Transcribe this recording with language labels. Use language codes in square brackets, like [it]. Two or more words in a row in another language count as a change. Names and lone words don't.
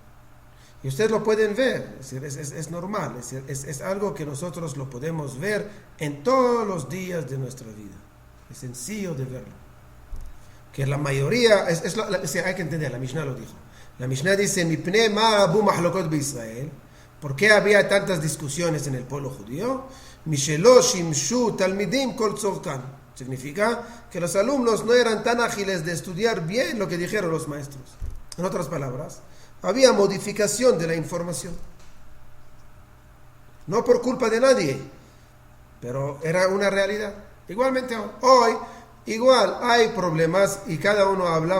[es] Y ustedes lo pueden ver, es normal, es algo que nosotros lo podemos ver en todos los días de nuestra vida. Es sencillo de verlo. Que la mayoría, hay que entender, la Mishnah lo dijo. La Mishnah dice, [he] מפני מה רבו מחלוקות בישראל. [es] ¿Por qué había tantas discusiones en el pueblo judío? [he] משלא שימשו תלמידים כל צורכן. [es] Significa que los alumnos no eran tan ágiles de estudiar bien lo que dijeron los maestros. En otras palabras, había modificación de la información. No por culpa de nadie, pero era una realidad. Igualmente hoy, igual hay problemas y cada uno habla.